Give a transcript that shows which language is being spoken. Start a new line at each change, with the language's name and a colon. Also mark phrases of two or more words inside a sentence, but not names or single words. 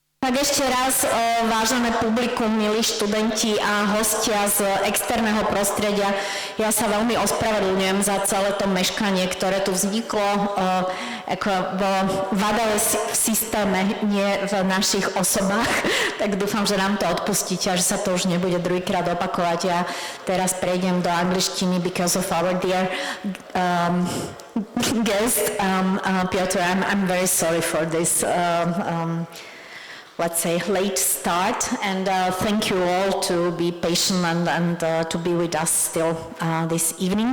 Slovak: Tak ešte raz, vážené publikum, milí študenti a hostia z externého prostredia, ja sa veľmi ospravedlňujem za celé to meškanie, ktoré tu vzniklo vada v systéme, nie v našich osobách, tak dúfam, že nám to odpustíte a že sa to už nebude druhýkrát opakovať. Ja teraz prejdem do angličtiny
English: because of our dear guest,
Slovak: Piotr.
English: I'm very sorry for this let's say late start, and thank you all to be patient and to be with us still this evening.